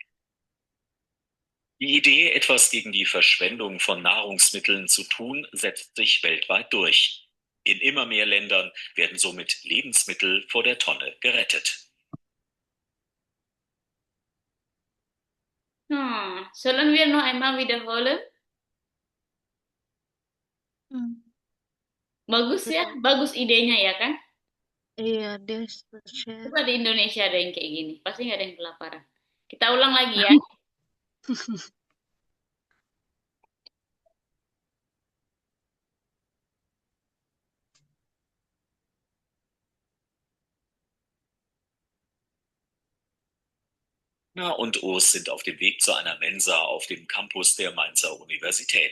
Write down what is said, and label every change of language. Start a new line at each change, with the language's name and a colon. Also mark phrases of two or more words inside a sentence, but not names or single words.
German: Die Idee, etwas gegen die Verschwendung von Nahrungsmitteln zu tun, setzt sich weltweit durch. In immer mehr Ländern werden somit Lebensmittel vor der Tonne gerettet. Sollen wir noch einmal wiederholen?
Indonesian: Bagus ya, bagus idenya ya kan? Iya, dia share. Coba di Indonesia ada yang kayak gini, pasti nggak ada yang kelaparan. Kita ulang lagi ya.
German: Na und Urs sind auf dem Weg zu einer Mensa auf dem Campus der Mainzer Universität.